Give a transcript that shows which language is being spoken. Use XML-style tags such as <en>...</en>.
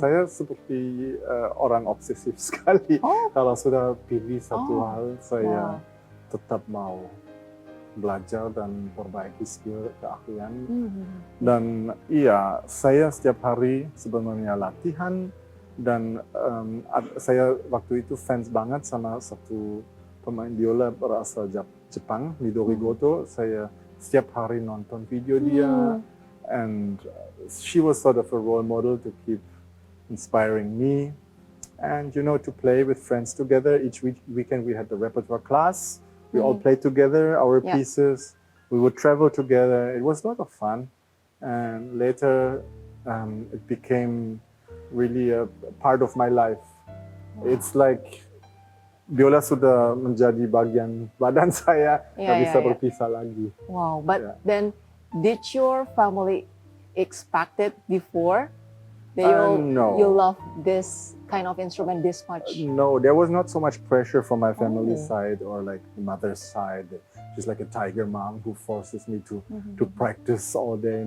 <id>Saya seperti orang obsesif sekali. Kalau sudah pilih satu hal, saya tetap mau belajar dan perbaiki skill keahlian. Dan iya, saya setiap hari sebenarnya latihan. Dan saya waktu itu fans banget sama satu pemain biola berasal Jepang, Midori Goto. Saya setiap hari nonton video dia,</id> <en>and she was sort of a role model to keep inspiring me, and to play with friends together. Each weekend we had the repertoire class. We all played together our pieces. We would travel together. It was a lot of fun, and later it became really a part of my life. It's like</en> <id>biola sudah menjadi bagian badan saya, nggak bisa berpisah lagi.</id> <en>Wow, but then did your family expect it before that you love this kind of instrument this much? No, there was not so much pressure from my family side or like the mother's side. She's like a tiger mom who forces me to practice all day.</en>